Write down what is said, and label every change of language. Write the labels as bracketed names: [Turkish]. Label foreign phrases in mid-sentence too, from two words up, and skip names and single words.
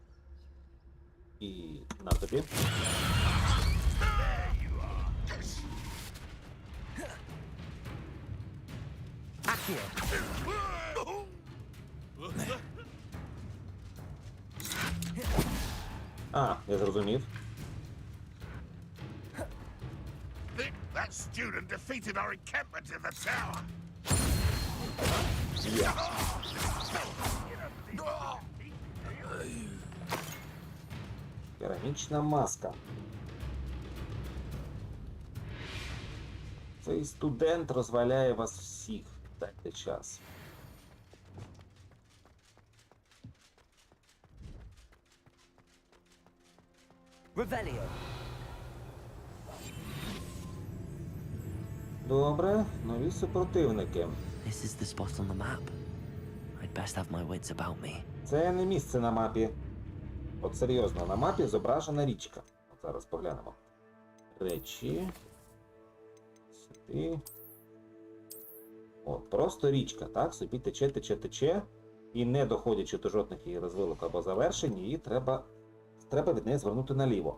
[Ukrainian] І на тобі. А, я зрозумів. [English] That student defeated our encampment in the tower. [Ukrainian] Керамічна маска. Цей студент розваляє вас всіх. Дайте час. Revelio. Добре, нові супротивники. [English] This is the spot on the map. I'd best have my wits about me. [Ukrainian] Це не місце на мапі. От серйозно, на мапі зображена річка. От зараз поглянемо. Речі. Сюди. От, просто річка, так? Собі тече, тече, тече. І не доходячи до жодних її розвилок або завершень, її треба від неї звернути наліво.